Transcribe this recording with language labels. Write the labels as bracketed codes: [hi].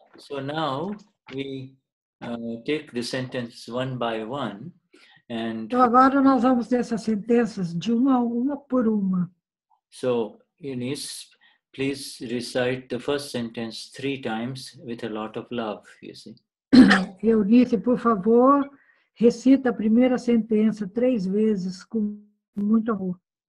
[en] So now we take the sentence one by one. [pt] Então agora nós vamos ter essas sentenças de uma por uma. [en] So Eunice, please recite the first sentence 3 times with a lot of love, you see. [pt] Eunice, por favor, recita a primeira sentença 3 vezes com muito amor.